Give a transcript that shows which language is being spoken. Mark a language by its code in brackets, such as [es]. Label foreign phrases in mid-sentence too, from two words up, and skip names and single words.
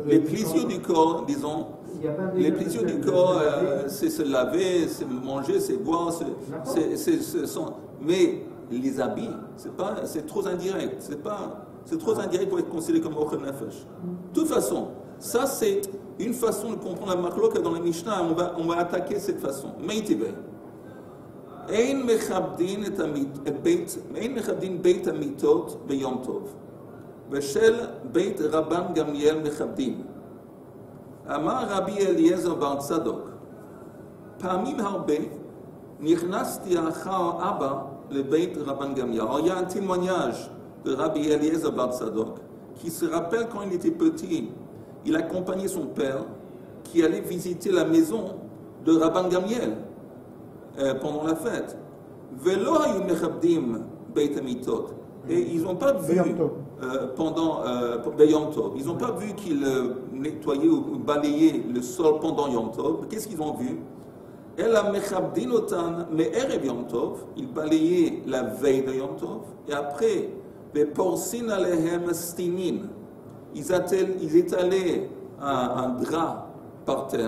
[fr] Les plaisirs du corps, disons, les plaisirs du corps, c'est se laver, c'est manger, c'est boire, mais les habits, c'est trop indirect. C'est trop indirect pour être considéré comme [he] אוכל נפש. [fr] De toute façon, ça c'est une façon de comprendre la machloka dans la Mishnah. On va attaquer cette façon. Meitibé. [he] אין מכבדין בית המטות ביום טוב. ושל בית רבן גמליאל מכבדין. אמר רבי אליעזר בר צדוק. פעמים הרבה נכנסתי אחר אבא לבית רבן גמליאל. [fr] Alors il y a un témoignage de Rabbi Eliezer bar Tzadok qui se rappelle quand il était petit, il accompagnait son père qui allait visiter la maison de Rabban Gamliel pendant la fête. [he] ולא היו מכבדים בית המטות. [fr] Et ils n'ont pas vu pendant Yom Tov. Ils n'ont pas vu qu'il nettoyait ou balayait le sol pendant Yom Tov. Qu'est-ce qu'ils ont vu? il balayait la veille de Yom Tov, et après, ils étalaient un drap par terre.